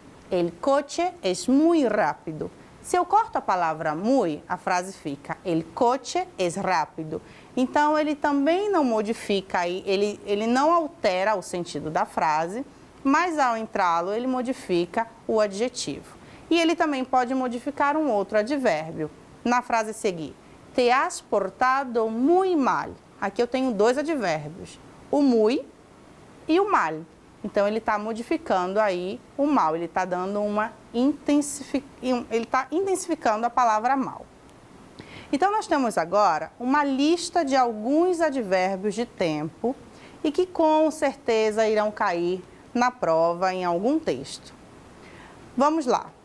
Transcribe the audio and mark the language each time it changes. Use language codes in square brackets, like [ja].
[es] El coche es muy rápido. [pt] Se eu corto a palavra muy, a frase fica [es] el coche es rápido. [pt] Então, ele também não modifica, ele não altera o sentido da frase, mas ao entrá-lo, ele modifica o adjetivo. E ele também pode modificar um outro advérbio. Na frase a seguir, [es] te has portado muy mal. [pt] Aqui eu tenho dois advérbios, o muy e o mal. Então, ele está modificando aí o mal, ele está dando ele está intensificando a palavra mal. Então, nós temos agora uma lista de alguns advérbios de tempo e que com certeza irão cair na prova em algum texto. Vamos lá.